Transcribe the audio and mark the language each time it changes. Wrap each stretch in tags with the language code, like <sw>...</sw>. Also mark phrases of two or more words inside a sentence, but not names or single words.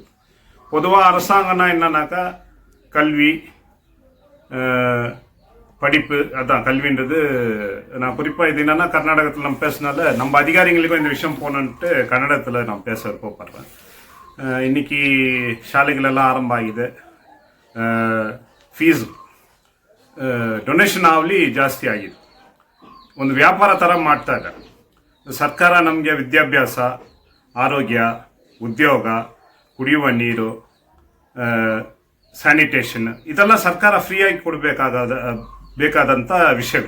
<ta>பொதுவாக அரசாங்கம்னா என்னன்னாக்கா கல்வி, படிப்பு, அதான் கல்வின்றது. நான் குறிப்பாக இது என்னன்னா கர்நாடகத்தில் நம்ம பேசினால நம்ம அதிகாரிகளுக்கும் இந்த விஷயம் போனன்ட்டு கன்னடத்தில் நான் பேச விருப்பப்படுறேன்.</ta> <kn>இன்னைக்கு ಶಾಲೆಗಳೆಲ್ಲ ಆರಂಭ ಆಗಿದೆ.</kn> <en>fees donation</en> <kn>ಆಗಲಿ ಜಾಸ್ತಿ ಆಗಿದೆ. ಒಂದು ವ್ಯಾಪಾರ ಥರ ಮಾಡ್ತಾ ಇದ್ದಾರೆ ಸರ್ಕಾರ. ನಮಗೆ ವಿದ್ಯಾಭ್ಯಾಸ, ಆರೋಗ್ಯ, ಉದ್ಯೋಗ, ಕುಡಿಯುವ ನೀರು, ಸ್ಯಾನಿಟೇಷನ್ ಇದೆಲ್ಲ ಸರ್ಕಾರ ಫ್ರೀಯಾಗಿ ಬೇಕಾದಂಥ ವಿಷಯಗಳು.</kn>